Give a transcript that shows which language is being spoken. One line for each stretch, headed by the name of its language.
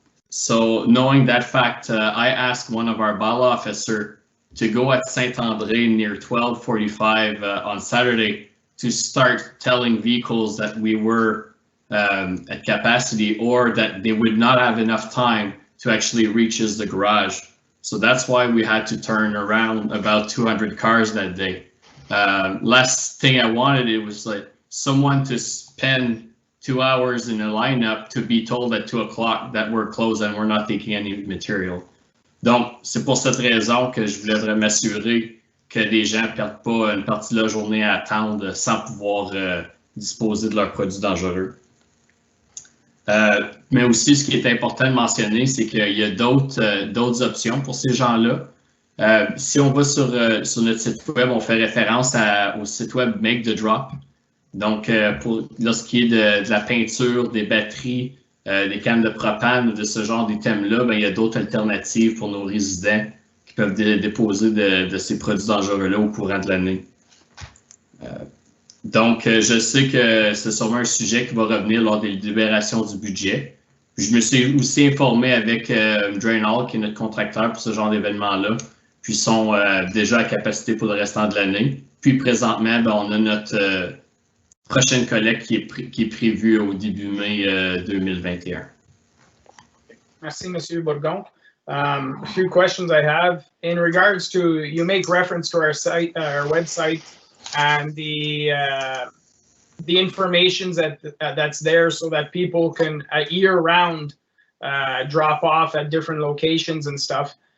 English: So knowing that fact, I asked one of our bylaw officer to go at Saint-André near 12:45 on Saturday to start telling vehicles that we were at capacity, or that they would not have enough time to actually reach the garage. So that's why we had to turn around about 200 cars that day. Last thing I wanted, it was like someone to spend 2 hours in a lineup to be told at 2 o'clock that we're closed and we're not taking any material.
French: Donc, c'est pour cette raison que je voulais m'assurer que les gens ne perdent pas une partie de la journée à attendre sans pouvoir disposer de leurs produits dangereux. Mais aussi, ce qui est important de mentionner, c'est qu'il y a d'autres options pour ces gens-là. Si on va sur notre site web, on fait référence au site web Make the Drop. Donc, pour lorsqu'il y a de la peinture, des batteries, des cannes de propane, de ce genre d'items-là, ben, il y a d'autres alternatives pour nos résidents qui peuvent déposer de ces produits dangereux-là au courant de l'année. Donc, je sais que c'est sûrement un sujet qui va revenir lors des délibérations du budget. Je me suis aussi informé avec Drain Hall, qui est notre contracteur pour ce genre d'événement-là, puis sont déjà à capacité pour le restant de l'année. Puis présentement, ben, on a notre prochaine collecte qui est prévue au début mai 2021. Merci, M. Bourgon.
English: A few questions I have in regards to, you make reference to our site, our website, and the information that's there so that people can year-round drop off at different locations and stuff.